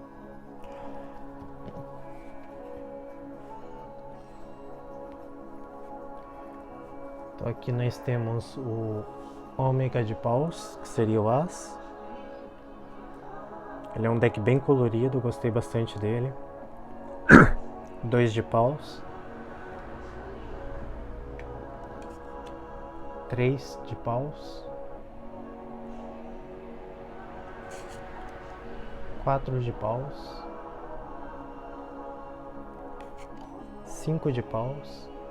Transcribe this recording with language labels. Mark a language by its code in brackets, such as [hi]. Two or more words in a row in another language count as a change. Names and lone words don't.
[pt] Então aqui nós temos o ômega de paus, que seria o as. Ele é um deck bem colorido, gostei bastante dele. 2 de paus. 3 de paus. 4 de paus. 5 de paus.